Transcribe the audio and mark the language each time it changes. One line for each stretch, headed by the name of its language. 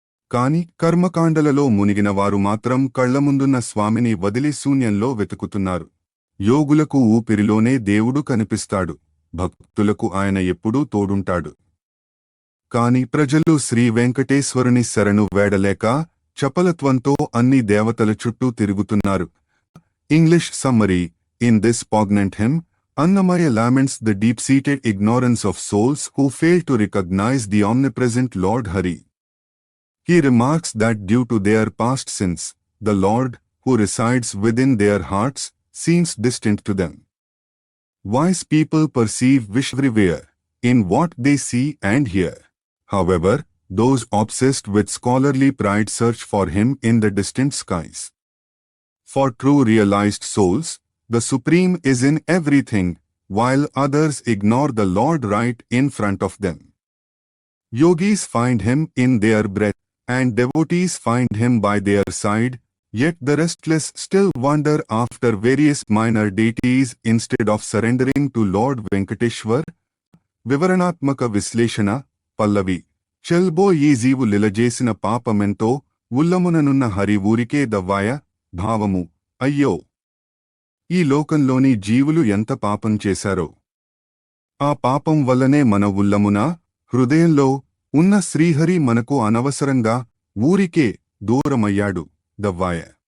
Telugu: కాని కర్మకాండలలో మునిగిన వారు మాత్రం కళ్లముందున్న స్వామిని వదిలి శూన్యంలో వెతుకుతున్నారు. యోగులకు ఊపిరిలోనే దేవుడు కనిపిస్తాడు. భక్తులకు ఆయన ఎప్పుడూ తోడుంటాడు. కాని ప్రజలు శ్రీ వెంకటేశ్వరుని శరణు వేడలేక చపలత్వంతో అన్ని దేవతల చుట్టూ తిరుగుతున్నారు.
English: English summary: in this poignant hymn, Annamaya laments the deep-seated ignorance of souls who fail to recognize the omnipresent Lord Hari. He remarks that due to their past sins, the Lord, who resides within their hearts, seems distant to them. Wise people perceive Vishnu everywhere, in what they see and hear. However, those obsessed with scholarly pride search for him in the distant skies. For true realized souls, the Supreme is in everything, while others ignore the Lord right in front of them. Yogis find him in their breath, and devotees find him by their side, yet the restless still wander after various minor deities instead of surrendering to Lord Venkateshwar.
Telugu: వివరణాత్మక విశ్లేషణ. పల్లవి: చెల్బో ఈ జీవు లీలజేసిన పాపమెంతో, ఉల్లముననున్న హరి ఊరికే దవ్వాయ. భావము: అయ్యో! ఈ లోకంలోని జీవులు ఎంత పాపం చేశారో! ఆ పాపం వల్లనే మన ఉల్లమున, హృదయంలో ఉన్న శ్రీహరి మనకు అనవసరంగా ఊరికే దూరమయ్యాడు. దవ్వాయ.